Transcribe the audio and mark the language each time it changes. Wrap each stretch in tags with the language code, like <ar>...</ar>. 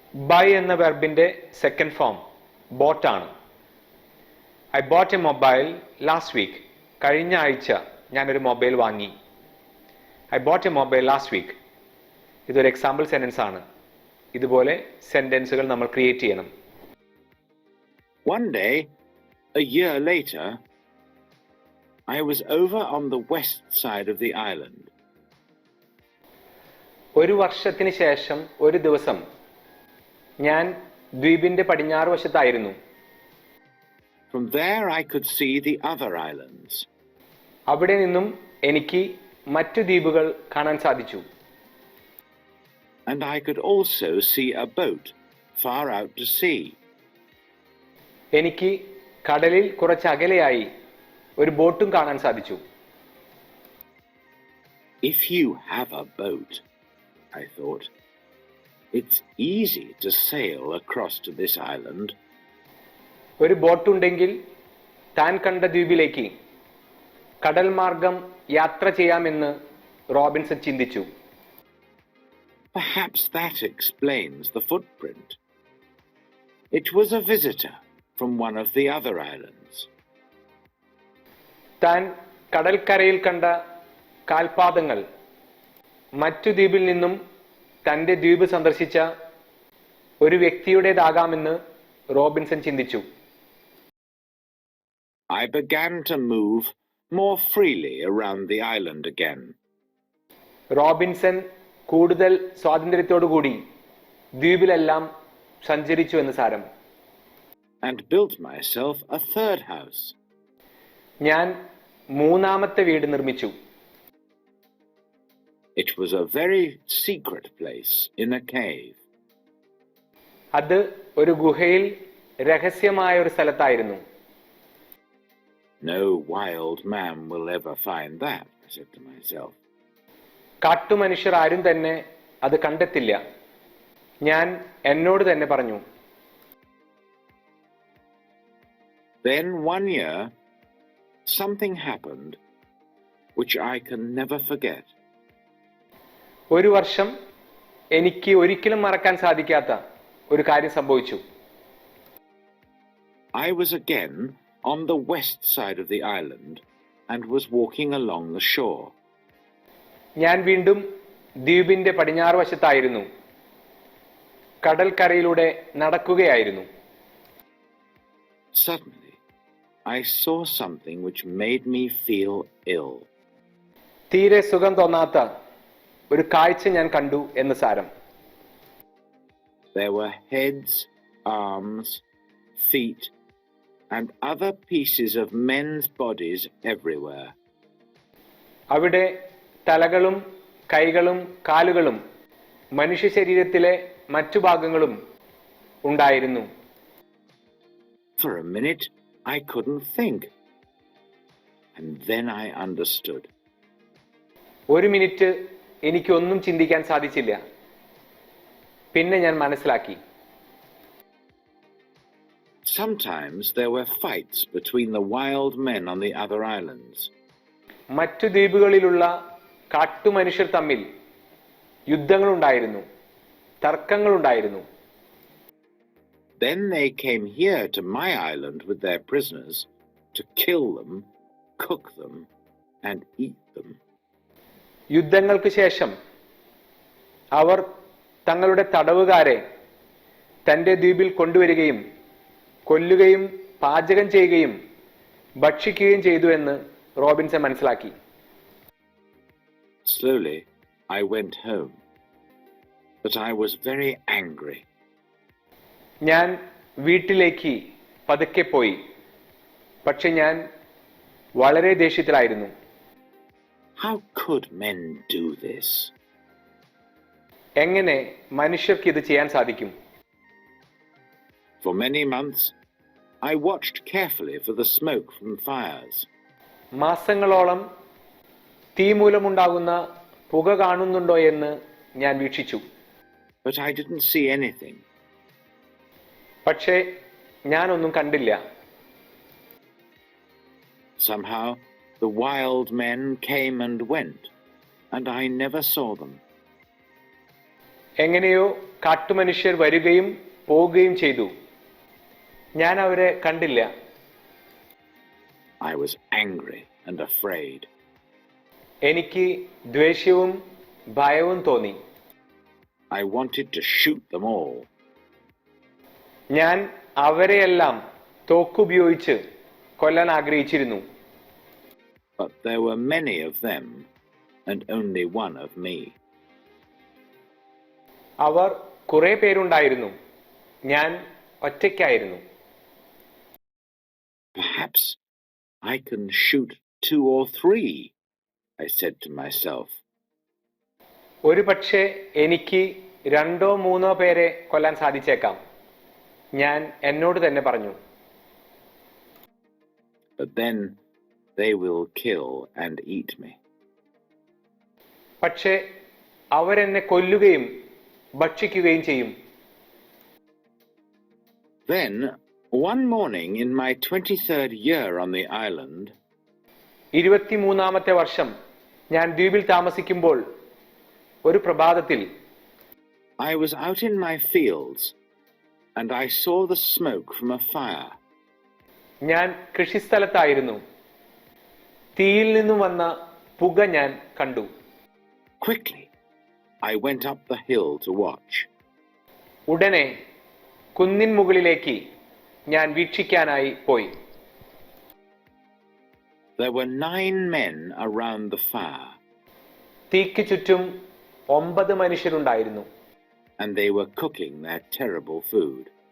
<ml>By എന്ന വെർബിൻ്റെ second form boat ആണ്.</ml> <en>I bought a mobile last week.</en> <ml>കഴിഞ്ഞ ആഴ്ച ഞാനൊരു മൊബൈൽ വാങ്ങി.</ml> <en>I bought a mobile last week.</en> <ml>ഇതൊരു എക്സാമ്പിൾ സെന്റൻസ് ആണ്. ഇതുപോലെ സെന്റൻസുകൾ നമ്മൾ ക്രിയേറ്റ് ചെയ്യണം.</ml> <en>One day, a year later, I was over on the west side of the island.</en> <ml>ഒരു വർഷത്തിന് ശേഷം ഒരു ദിവസം ഞാൻ ദ്വീപിന്റെ പടിഞ്ഞാറ് വശത്തായിരുന്നു.</ml> <en>From there I could see the other islands.</en> <ml>അവിടെ നിന്നും എനിക്ക് മറ്റു ദ്വീപുകൾ കാണാൻ സാധിച്ചു.</ml> <en>And I could also see a boat far out to sea.</en> <ml>എനിക്ക് കടലിൽ കുറച്ച് അകലെയായി ഒരു ബോട്ടും കാണാൻ സാധിച്ചു.</ml> <en>If you have a boat, I thought, it's easy to sail across to this island.</en> <ml>ഒരു ബോട്ടുണ്ടെങ്കിൽ താൻ കണ്ട ദ്വീപിലേക്ക് കടൽ മാർഗം യാത്ര ചെയ്യാമെന്ന് റോബിൻസൺ ചിന്തിച്ചു.</ml> <en>Perhaps that explains the footprint. It was a visitor from one of the other islands.</en> <ml>താൻ കടൽക്കരയിൽ കണ്ട കാൽപാദങ്ങൾ മറ്റു ദ്വീപിൽ നിന്നും തൻ്റെ ദ്വീപ് സന്ദർശിച്ച ഒരു വ്യക്തിയുടേതാകാമെന്ന് റോബിൻസൺ ചിന്തിച്ചു.</ml> <en>I began to move more freely around the island again.</en> <ml>Robinson കൂടുതൽ സ്വാതന്ത്ര്യത്തോടുകൂടി ദ്വീപിലെല്ലാം സഞ്ചരിച്ചു എന്ന് സാരം.</ml> <en>And built myself a third house.</en> <ml>ഞാൻ മൂന്നാമത്തെ വീട് നിർമ്മിച്ചു.</ml> <en>It was a very secret place in a cave.</en> <ml>അത് ഒരു ഗുഹയിൽ രഹസ്യമായ ഒരു സ്ഥലത്തായിരുന്നു.</ml> <en>No wild man will ever find that, I said to myself.</en> <ml>കാട്ടുമനുഷ്യർ ആരും തന്നെ അത് കണ്ടെത്തില്ല, ഞാൻ എന്നോട് തന്നെ പറഞ്ഞു.</ml> <en>Then one year, something happened which I can never forget.</en> <ml>ഒരു വർഷം എനിക്ക് ഒരിക്കലും മറക്കാൻ സാധിക്കാത്ത ഒരു കാര്യം സംഭവിച്ചു.</ml> <en>I was again on the west side of the island and was walking along the shore.</en> <ml>ഞാൻ വീണ്ടും ദ്വീപിന്റെ പടിഞ്ഞാറ് വശത്തായിരുന്നു. കടൽക്കരയിലൂടെ നടക്കുകയായിരുന്നു.</ml> <en>Suddenly, I saw something which made me feel ill.</en> <ml>തീരെ സുഖം തോന്നാത്ത ഒരു കാഴ്ച ഞാൻ കണ്ടു എന്ന് സാരം.</ml> <en>There were heads, arms, feet, and other pieces of men's bodies everywhere.</en> <ml>അവിടെ തലകളും കൈകളും കാലുകളും മനുഷ്യ ശരീരത്തിലെ മറ്റു ഭാഗങ്ങളും ഉണ്ടായിരുന്നു.</ml> <en>For a minute, I couldn't think. And then I understood.</en> <ml>ഒരു മിനിറ്റ് എനിക്കൊന്നും ചിന്തിക്കാൻ സാധിച്ചില്ല. പിന്നെ ഞാൻ മനസ്സിലാക്കി.</ml> <en>Sometimes there were fights between the wild men on the other islands.</en> <ml>മറ്റു ദ്വീപുകളിലുള്ള കാട്ടുമനുഷ്യർ തമ്മിൽ യുദ്ധങ്ങളുണ്ടായിരുന്നു, തർക്കങ്ങളുണ്ടായിരുന്നു.</ml> <en>Then they came here to my island with their prisoners to kill them, cook them, and eat them.</en> <ml>യുദ്ധങ്ങൾക്ക് ശേഷം അവർ തങ്ങളുടെ തടവുകാരെ തൻ്റെ ദ്വീപിൽ കൊണ്ടുവരികയും കൊല്ലുകയും പാചകം ചെയ്യുകയും ഭക്ഷിക്കുകയും ചെയ്തു എന്ന് റോബിൻസൺ മനസ്സിലാക്കി.</ml> <en>Slowly, I went home, but I was very angry.</en> <ml>ഞാൻ വീട്ടിലേക്ക് പതുക്കെ പോയി, പക്ഷെ ഞാൻ വളരെ ദേഷ്യത്തിലായിരുന്നു.</ml> <en>How could men do this?</en> <ml>എങ്ങനെ മനുഷ്യർക്ക് ഇത് ചെയ്യാൻ സാധിക്കും?</ml> <en>For many months, I watched carefully for the smoke from fires.</en> <ml>മാസങ്ങളോളം തീ മൂലമുണ്ടാകുന്ന പുക കാണുന്നുണ്ടോ എന്ന് ഞാൻ വീക്ഷിച്ചു.</ml> <en>but I didn't see anything.</en> <ml>പക്ഷേ ഞാനൊന്നും കണ്ടില്ല.</ml> <en>Somehow the wild men came and went, and I never saw them.</en> <ml>എങ്ങനെയോ കാട്ടുമനുഷ്യർ വരികയും പോവുകയും ചെയ്തു. ഞാൻ അവരെ കണ്ടില്ല.</ml> <en>I was angry and afraid.</en> <ml>എനിക്ക് ദ്വേഷ്യവും ഭയവും തോന്നി.</ml> <en>I wanted to shoot them all.</en> <ml>ഞാൻ അവരെയെല്ലാം തോക്കുപയോഗിച്ച് കൊല്ലാൻ ആഗ്രഹിച്ചിരുന്നു.</ml> <en>But there were many of them and only one of me.</en> <ml>അവർ കുറെ പേരുണ്ടായിരുന്നു, ഞാൻ ഒറ്റയ്ക്കായിരുന്നു.</ml> <en>Perhaps I can shoot 2 or 3, I said to myself.</en> <ml>ഒരു പക്ഷേ എനിക്ക് 2 or 3 പേരെ കൊല്ലാൻ സാധിച്ചേക്കാം, ഞാൻ എന്നോട് തന്നെ പറഞ്ഞു.</ml> <en>But then they will kill and eat me.</en> <ml>പക്ഷേ അവരെന്നെ കൊല്ലുകയും ഭക്ഷിക്കുകയും ചെയ്യും.</ml> <en>Then, one morning in my 23rd year on the island,</en> <ml>23-ാമത്തെ വർഷം ഞാൻ ദ്വീപിൽ താമസിക്കുമ്പോൾ ഒരു പ്രഭാതത്തിൽ</ml> <en>I was out in my fields and I saw the smoke from a fire.</en> <ml>ഞാൻ കൃഷിസ്ഥലത്തായിരുന്നു. തീയിൽ നിന്നും വന്ന പുക ഞാൻ കണ്ടു.</ml> <en>Quickly, I went up the hill to watch.</en> <ml>ഉടനെ കുന്നിൻ മുകളിലേക്ക് ഞാൻ വീക്ഷിക്കാനായി പോയി.</ml> <en>There were 9 men around the fire.</en> <ml>തീക്ക് ചുറ്റും 9 മനുഷ്യരുണ്ടായിരുന്നു.</ml> <en>And they were cooking their terrible food.</en>